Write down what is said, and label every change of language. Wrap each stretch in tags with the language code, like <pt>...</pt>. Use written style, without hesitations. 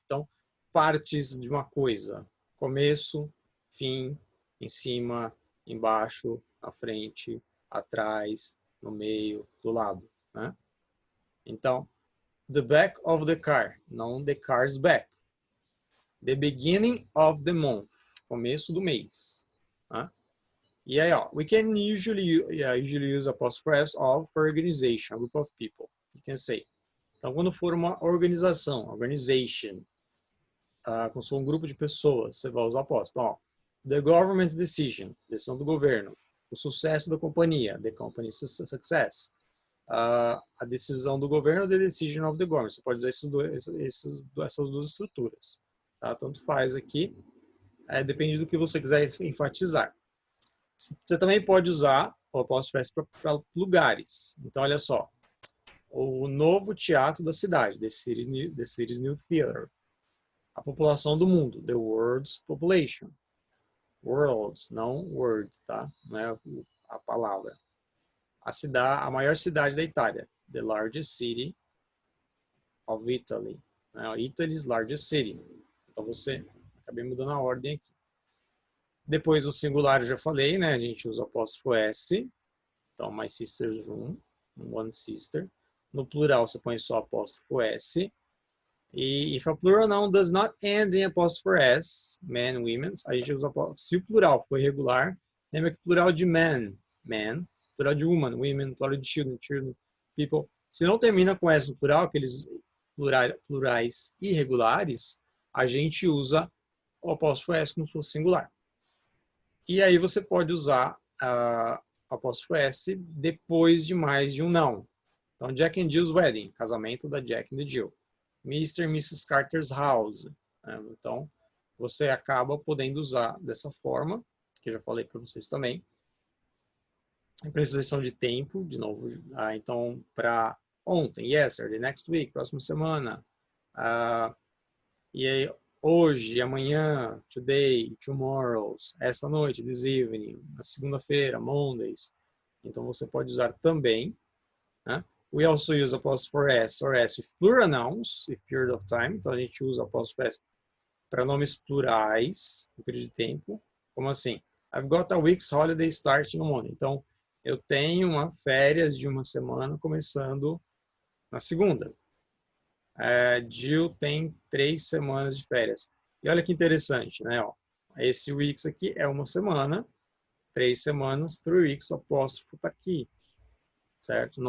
<pt>Então, partes de uma coisa. Começo, fim, em cima, embaixo, à frente, atrás, no meio, do lado, né?</pt> <en>Então, the back of the car, não the car's back. The beginning of the month,</en> <pt>começo do mês, né? E aí, ó,</pt> <en>we can usually use apostrophe s of for organization, a group of people. You can say.</en> <pt>Então, quando for uma organização, organization, quando for um grupo de pessoas, você vai usar apóstrofo. Ó,</pt> <en>the government's decision,</en> <pt>decisão do governo. O sucesso da companhia,</pt> <en>the company's success.</en> <pt>A decisão do governo,</pt> <en>the decision of the government.</en> <pt>Você pode usar essas duas estruturas. Tá? Tanto faz aqui, depende do que você quiser enfatizar. Você também pode usar o apóstrofo S para lugares. Então, olha só. O novo teatro da cidade,</pt> <en>the city's new theater.</en> <pt>A população do mundo,</pt> <en>the world's population. Worlds,</en> <pt>não word, tá? Não é a palavra. A maior cidade da Itália,</pt> <en>the largest city of Italy. Italy's largest city.</en> <pt>Então, acabei mudando a ordem aqui. Depois o singular eu já falei, né? A gente usa o apóstrofo S.</pt> <en>Então, my sister's room, one sister.</en> <pt>No plural, você põe só apóstrofo S.</pt> <en>E if a plural noun does not end in apóstrofo S, men, women,</en> <pt>a gente usa apóstrofo. Se o plural for irregular, lembra que plural de man, plural de woman, women, plural de children, children, people. Se não termina com S no plural, aqueles plurais irregulares, a gente usa o apóstrofo S como se fosse singular. E aí você pode usar apóstrofo S depois de mais de um não. Então,</pt> <en>Jack and Jill's wedding,</en> <pt>casamento da Jack e da Jill. Mr. e Mrs.</pt> <en>Carter's house.</en> <pt>Então, você acaba podendo usar dessa forma, que eu já falei para vocês também. Para expressão de tempo, de novo, então, para ontem,</pt> <en>yesterday, next week,</en> <pt>próxima semana. E aí, hoje, amanhã,</pt> <en>today, tomorrow,</en> <pt>essa noite,</pt> <en>this evening,</en> <pt>na segunda-feira, Mondays. Então, você pode usar também. Né?</pt> <en>We also use apostrophe S or S with plural nouns, with period of time.</en> <pt>Então, a gente usa apostrophe S para nomes plurais, no período de tempo. Como assim?</pt> <en>I've got a week's holiday starting on Monday.</en> <pt>Então, eu tenho férias de uma semana começando na segunda. Jill tem 3 semanas de férias. E olha que interessante, né? Ó, esse weeks aqui é uma semana, 3 semanas,</pt> <en>3 weeks,</en> <pt>o apóstrofo está aqui, certo?</pt>